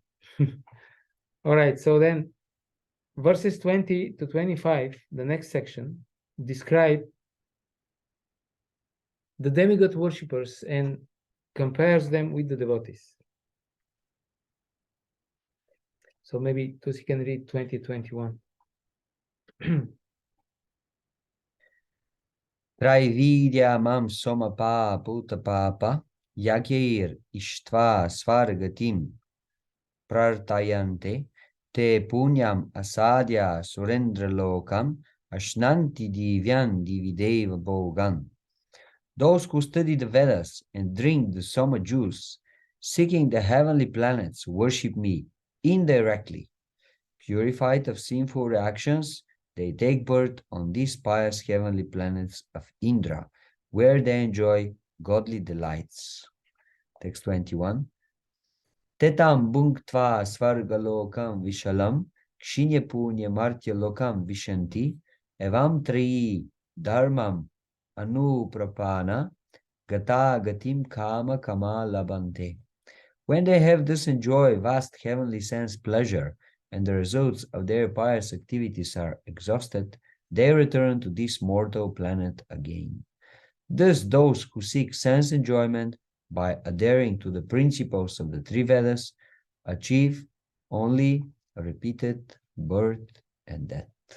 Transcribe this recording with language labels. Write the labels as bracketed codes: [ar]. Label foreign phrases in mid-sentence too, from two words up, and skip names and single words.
[en] All right, so then verses 20 to 25, the next section, describe the demigod worshippers and compares them with the devotees. So maybe Tusi can read 20-21. [sa] Traividya mam somapa putapapa yagir ishtva svargatim prartayante te punyam asadya surendra lokam ashnanti divyan divideva bhogan. [en] Those who study the Vedas and drink the Soma juice, seeking the heavenly planets, worship me indirectly. Purified of sinful reactions, they take birth on these pious heavenly planets of Indra, where they enjoy godly delights. Text 21. [sa] Tetam bhunktva svargalokam vishalam kshinya punya martya lokam vishanti evam tri dharmam anuprapana gata gatim kama kama labante. [en] When they have thus enjoyed vast heavenly sense pleasure and the results of their pious activities are exhausted, they return to this mortal planet again. Thus, those who seek sense enjoyment by adhering to the principles of the three Vedas achieve only a repeated birth and death.